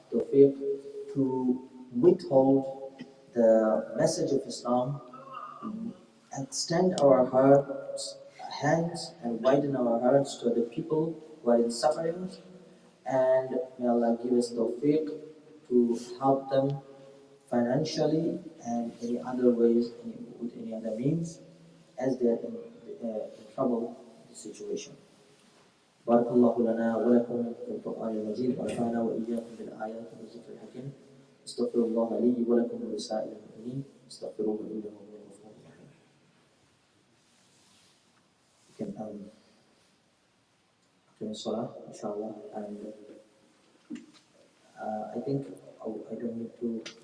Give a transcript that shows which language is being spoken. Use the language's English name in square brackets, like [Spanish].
[English] tawfiq to withhold the message of Islam, extend our hearts, hands, and widen our hearts to the people who are in suffering, and may Allah give us tawfiq to help them financially and any other ways, with any other means, as they are in trouble situation. [Arabic] بارك الله لنا ولكم في القرآن المجيد ونفعنا وإياكم بالآيات والذكر الحكيم. استغفر الله لي ولكم ولسائر المؤمنين استغفروه إنه هو الغفور الرحيم. [English] You can finish salah, inshallah, and I think I don't need to